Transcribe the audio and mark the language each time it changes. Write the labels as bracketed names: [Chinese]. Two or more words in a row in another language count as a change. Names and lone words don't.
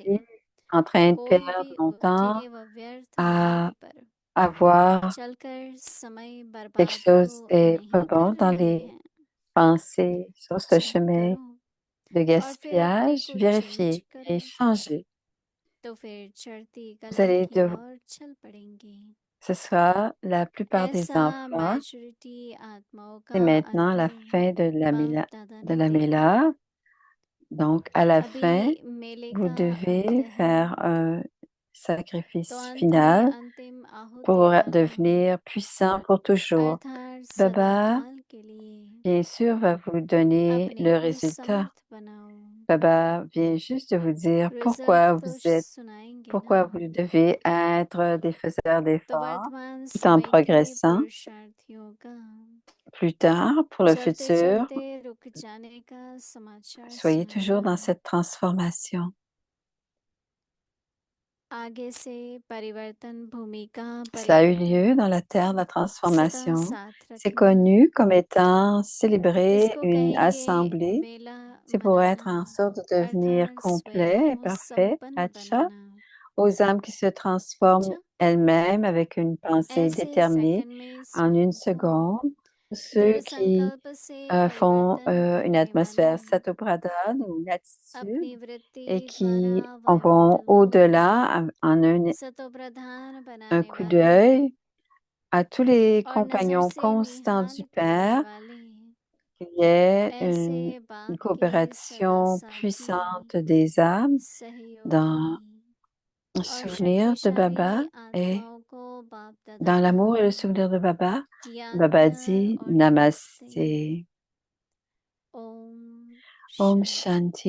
[French] si en train de [Hindi] कोई [French] perdre [Hindi] भी [French] mon temps [Hindi] अत्येव व्यर्थ [French] à [Hindi] मार्ग पर [French] avoir [Hindi] चलकर समय [French] quelque [Hindi] बर्बाद [French] chose [Hindi] तो [French] est pas [Hindi] नहीं [French] bon [Hindi] कर [French] dans [Hindi] रहे [French] les [Hindi] हैं। [French] pensées sur ce [Hindi] चेक [French] chemin [Hindi] करो [French] de [Hindi] और फिर अपने [French] gaspillage, [Hindi] को चेंज [French] vérifier et [Hindi] करो, [French] changer. [Hindi] तो फिर चढ़ती [French] Vous [Hindi] कला [French] allez [Hindi] की [French] devoir, [Hindi] ओर चल पड़ेंगे। [French] ce sera la plupart des [Hindi] ऐसा [French] emplois. [Hindi] मैच्योरिटी आत्माओं [French] C'est [Hindi] का [French] maintenant la [Hindi] अनुभव [French] fin de [Hindi] बाप दादा [French] de [Hindi] ने [French] la [Hindi] दिया। [French] Mela. Donc, à la fin, [Hindi] अभी मेले [French] vous [Hindi] का अंत [French] devez [Hindi] है, [French] faire un [Hindi] तो [French] sacrifice [Hindi] अंत में [French] final [Hindi] अंतिम आहुति [French] pour [Hindi] डालो, [French] devenir puissant pour toujours. [Hindi] अर्थात सदा [French] Baba, [Hindi] काल के लिए [French] bien sûr, va vous donner [Hindi] अपने [French] le [Hindi] को [French] résultat. [Hindi] समर्थ बनाओ। [French] Baba vient juste de vous dire [Hindi] रिजल्ट [French] pourquoi [Hindi] तो [French] vous êtes, [Hindi] सुनाएंगे [French] pourquoi [Hindi] ना। [French] vous devez être des faiseurs [Hindi] तो [French] d'efforts [Hindi] वर्तमान [French] tout en [Hindi] समय के [French] progressant [Hindi] पुरुषार्थियों का [French] plus tard pour le [Hindi] चलते [French] futur. [Hindi] चलते रुक जाने का समाचार [French] Soyez toujours dans [Hindi] सुनाया। [French] cette transformation. [Hindi] आगे से परिवर्तन भूमिका [French] Cela a eu [Hindi] परिवर्तन [French] lieu dans la terre de la [Hindi] सदा [French] transformation. [Hindi] साथ [French] C'est [Hindi] रखना। [French] connu comme étant célébrer [Hindi] इसको [French] une [Hindi] कहेंगे [French] assemblée. [Hindi] मेला [French] C'est pour être [Hindi] मनाना, [French] en sorte de devenir [Hindi] अर्थात [French] complet [Hindi] स्वयं [French] et [Hindi] को [French] parfait, [Hindi] संपन्न [French] Acha, [Hindi] बनाना। [French] aux âmes qui se transforment [Hindi] अच्छा, [French] elles-mêmes avec une pensée [Hindi] ऐसे [French] déterminée [Hindi] सेकंड में [French] en une [Hindi] स्वयं को [French] seconde. Ceux [Hindi] दृढ़ [French] qui [Hindi] संकल्प से [French] font [Hindi] परिवर्तन [French] une [Hindi] करने [French] atmosphère [Hindi] वाली [French] satopradhan ou une attitude [Hindi] अपनी वृत्ति [French] et [Hindi] द्वारा [French] qui en vont [Hindi] वायुमंडल को [French] au-delà en [Hindi] सतोप्रधान [French] un [Hindi] बनाने [French] coup [Hindi] वाले [French] d'œil à tous les [Hindi] और नजर [French] compagnons [Hindi] से [French] constants [Hindi] निहाल [French] du [Hindi] करने [French] Père, [Hindi] वाले [French] qu'il y ait [Hindi] ऐसे [French] une [Hindi] बाप के सदा [French] coopération [Hindi] साथी [French] puissante des âmes [Hindi] सहयोगी [French] dans le [Hindi] और [French] souvenir de Baba [Hindi] शक्तिशाली [French] et [Hindi] आत्माओं को बाप दादा [French] dans [Hindi] का [French] l'amour et le souvenir de Baba. [Hindi] ज्ञान [French] Baba [Hindi] प्यार [French] dit [Hindi] और नमस्ते। [French] Namaste. [Hindi] ओम [French] Om [Hindi] शांति।